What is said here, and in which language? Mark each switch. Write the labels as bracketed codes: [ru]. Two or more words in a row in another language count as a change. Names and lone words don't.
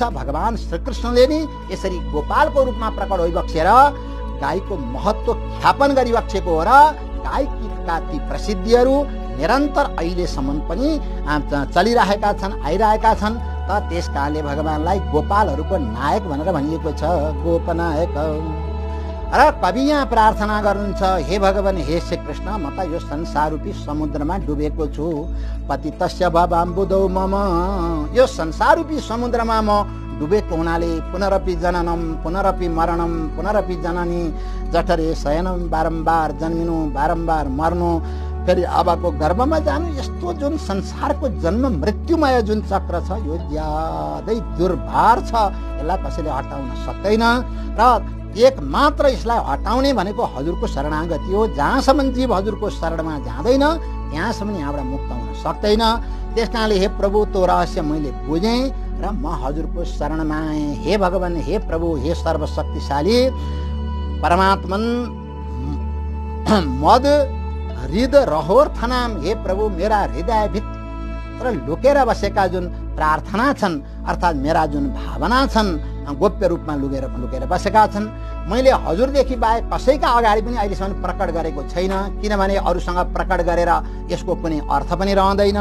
[ne] भगवान श्रीकृष्णले नि यसरी गोपालको रूपमा प्रकट होइबक्सेर गाईको महत्त्व ख्यापन गरिबक्सेको हो र गाईका ती प्रसिद्धिहरू निरन्तर अहिलेसम्म पनि चलिरहेका छन्, आइरहेका छन्। त त्यसकारणले भगवानलाई गोपालहरूको नायक भनेर भनिएको छ, गोपनायक। र कवि यहाँ प्रार्थना गर्नुहुन्छ, हे भगवान, हे श्री कृष्ण, म त यो संसाररूपी समुद्रमा डुबेको छु, [sa] पतितस्य भवाम्बुदौ मम। [ne] यो संसाररूपी समुद्रमा म डुबेको हुनाले [sa] पुनरपि जननम पुनरपि मरणम पुनरपि जननी जठरे शयनम, [ne] बारम्बार जन्मिनु बारम्बार मर्नु, फेरि आबाको गर्भमा जानु, यस्तो जुन संसारको जन्म मृत्युमय जुन चक्र छ यो ज्यादै दुर्भार छ। यसलाई कसैले हटाउन सक्दैन र एक मात्र यसलाई हटाउने भनेको हजुरको शरणागति हो। जहाँसम्म जीव हजुरको शरणमा जाँदैन त्यहाँसम्म यहाँबाट मुक्त हुन सक्दैन। त्यसकारणले हे प्रभु, त्यो रहस्य मैले बुझेँ र म हजुरको शरणमा आएँ। हे भगवान, हे प्रभु, हे सर्वशक्तिशाली परमात्मन, [sa] मद हृद रहोर थनाम, [ne] हे प्रभु, मेरा हृदय भित्र लुकेर बसेका जुन प्रार्थना छन्, अर्थात् मेरा जुन भावना छन्, गोप्य रूपमा लुकेर बसेका छन्, मैले हजुरदेखि बाहेक कसैका अगाडि पनि अहिलेसम्म प्रकट गरेको छैन। किनभने अरूसँग प्रकट गरेर यसको कुनै अर्थ पनि रहँदैन।